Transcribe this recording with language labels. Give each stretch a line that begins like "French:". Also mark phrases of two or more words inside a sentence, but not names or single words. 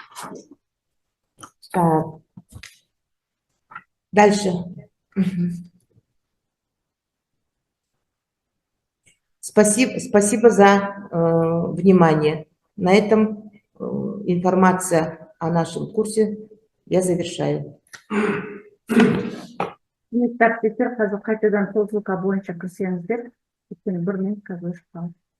Russian: Дальше. Спасибо за внимание. На этом информация о нашем курсе я завершаю.
Kazakh: Құрметті әріптестер, қазір қайтадан сол жылға бойынша кірсеңіздер, өйткені 1 минут қазір өшіп қалды.